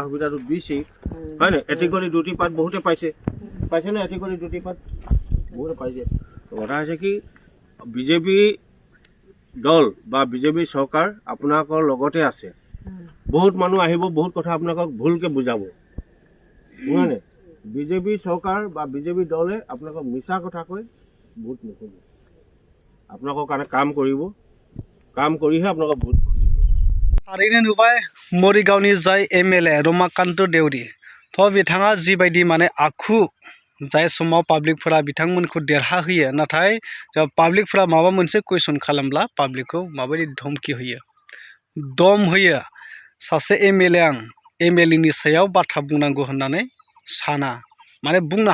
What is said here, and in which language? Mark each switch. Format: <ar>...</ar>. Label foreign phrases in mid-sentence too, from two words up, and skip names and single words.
<as>সুবিধাটো দিছেই হয়নে এটি কৰি দুটি পাত বহুতে পাইছেনে এটি কৰি দুটি পাত বহুতে পাইছে কথা হৈছে কি বিজেপি দল বা বিজেপি চৰকাৰ আপোনালোকৰ লগতে আছে বহুত মানুহ আহিব বহুত কথা আপোনালোকক ভুলকৈ বুজাব হয়নে বিজেপি চৰকাৰ বা বিজেপি দলে আপোনালোকক মিছা কথা কৈ ভোট নকৰিব আপোনালোকৰ কাৰণে কাম কৰিহে আপোনালোকক ভোট খুজিব</as> <brx>थारैनो नुबाय मरिगावनि जाय MLA रमाकान्त देउरि थ' बिथाङा जिबायदि माने आखु जाय समाव पाब्लिकफोरा बिथांमोनखौ देरहा होयो नाथाय पाब्लिकफोरा माबा मोनसे कुइसन खालामब्ला पाब्लिकखौ माबायदि धमकि होयो दम होयो सासे MLA आं MLA नि सायाव बाथ्रा बुंनांगौ होननानै साना माने बुंनो</brx>